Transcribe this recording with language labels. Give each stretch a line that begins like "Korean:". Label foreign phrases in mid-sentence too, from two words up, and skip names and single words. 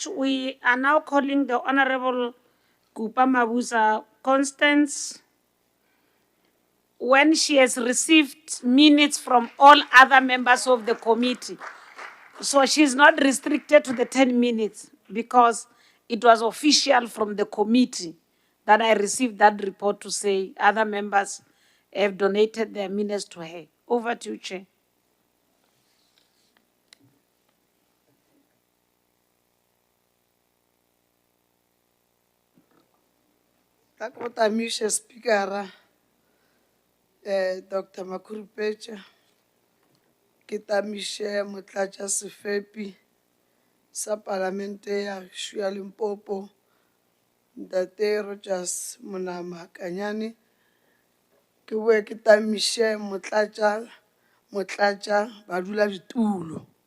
English: We are now calling the Honorable Kupa Mabuza Constance when she has received minutes from all other members of the committee. So she's not restricted to the 10 minutes because it was official from the committee that I received that report to say other members have donated their minutes to her. Over to you, Chair.
Northern Sotho: Ka go tamiša speakera, Dr. Makurupecha, ke tamiše motlatša sefepi sa palamente ya gešo ya Limpopo, Ntate Rogers Monama Kanyane, ke boe ke tamiše motlatša badula-ditulo